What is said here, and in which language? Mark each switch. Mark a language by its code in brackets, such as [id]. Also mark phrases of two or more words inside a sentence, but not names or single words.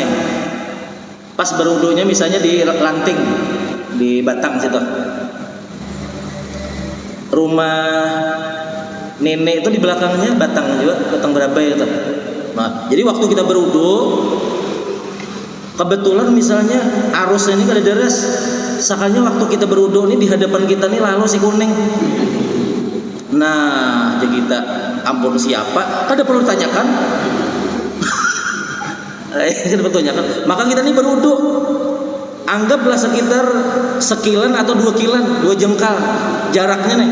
[id] Pas berwudunya misalnya di Lanting, di Batang situ. Rumah nenek itu di belakangnya Batang juga, Batang Berabai itu. Nah, jadi waktu kita berwudu, kebetulan misalnya arusnya ini kada deres. Sakanya waktu kita berwudu ini di hadapan kita nih lalu si kuning. Nah, jadi kita ampun siapa? Kada perlu tanyakan. Kada perlu tanyakan. Maka kita ini berwudu. Anggaplah sekitar sekilan atau 2 kilan, 2 jengkal jaraknya nih.